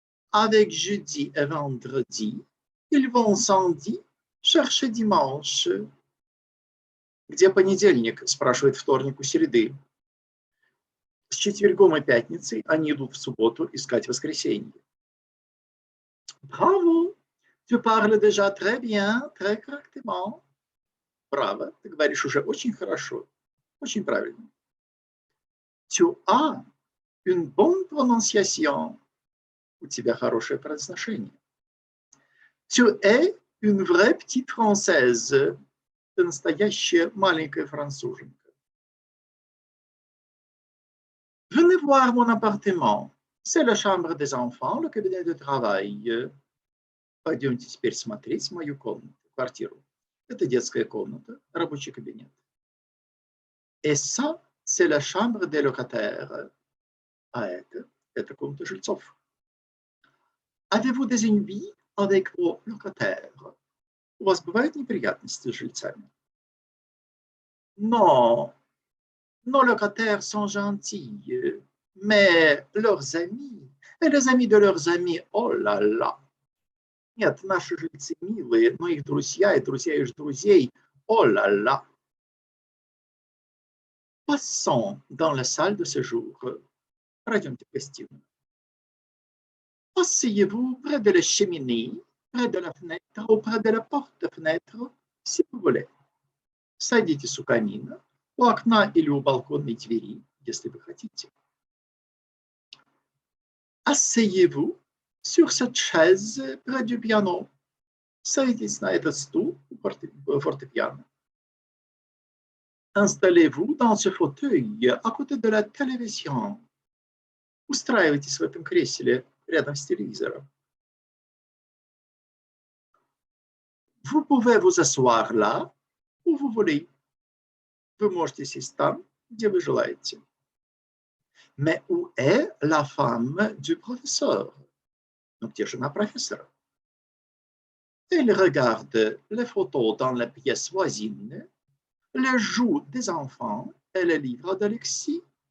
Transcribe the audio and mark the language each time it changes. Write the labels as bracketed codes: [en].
[fr] Avec jeudi et vendredi, ils vont samedi chercher dimanche. [ru] Где понедельник? Спрашивает вторник у среды. С четвергом и пятницей они идут в субботу искать воскресенье. [fr] Bravo! Tu parles déjà très bien, très correctement. [ru] Браво, ты говоришь уже очень хорошо, очень правильно. [fr] Tu as une bonne prononciation. [ru] У тебя хорошее произношение. [fr] Tu es une vraie petite française. [ru] Ты настоящая маленькая француженка. [fr] Venez voir mon appartement. C'est la chambre des enfants, le cabinet de travail. [ru] Пойдемте теперь смотреть мою комнату, квартиру. Это детская комната, рабочий кабинет. [fr] Et ça, c'est la chambre des locataires. [ru] А это комната жильцов. [fr] Avez-vous des ennuis avec vos locataires? [ru] У вас бывают неприятности с жильцами? [fr] Non, nos locataires sont gentils, mais leurs amis, et les amis de leurs amis, oh là là. [ru] Нет, наши жильцы милые, но их друзья и друзья их друзей, oh là là. [fr] Passons dans la salle de séjour. [ru] Пройдемте в гостиную. [fr] Asseyez-vous près de la cheminée, près de la fenêtre ou près de la porte-fenêtre, si vous voulez. [ru] Садитесь у камина, у окна или у балконной двери, если вы хотите. [fr] Asseyez-vous sur cette chaise près du piano. [ru] Садитесь на этот стул у фортепиано. [fr] Installez-vous dans ce fauteuil à côté de la télévision. [ru] Устраивайтесь в этом кресле рядом с телевизором. [fr] Vous pouvez vous asseoir là où vous voulez. [ru] Вы можете сесть там, где вы желаете. [fr] Mais où est la femme du professeur? [ru] Но где жена профессора? [fr] Elle regarde les photos dans la pièce voisine, les joues des enfants et les livres d'Alexis.